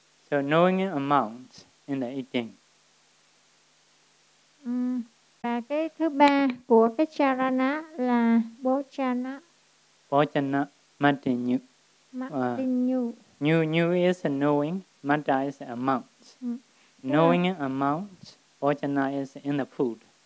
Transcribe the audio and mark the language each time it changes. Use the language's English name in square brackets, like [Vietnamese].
[English] So knowing amount in the eating. [Vietnamese] Và cái thứ ba của cái charana là bhojana. [Pali] Bhojana matinyu. Matinyu. [English] New is knowing, mata is amount. Knowing amount, bhojana is in the food.